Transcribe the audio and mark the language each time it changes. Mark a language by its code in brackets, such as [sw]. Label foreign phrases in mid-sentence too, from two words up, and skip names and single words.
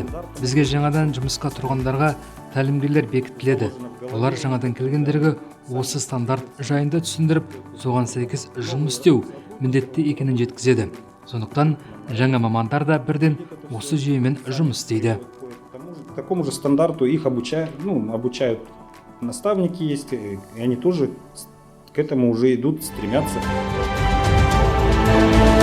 [kk] Бізге жаңадан жұмысқа тұрғандарға тәлімгерлер бекітіледі. Олар жаңадан келгендерге осы стандарт жайында түсіндіріп, соған сәйкес жұмыс істеу міндетті екенін жеткізеді. Сондықтан жаңа мамандар да бірден осы жүйемен жұмыс істейді. [ru] К такому же стандарту их обучают наставники есть, и они тоже к этому уже идут, стремятся.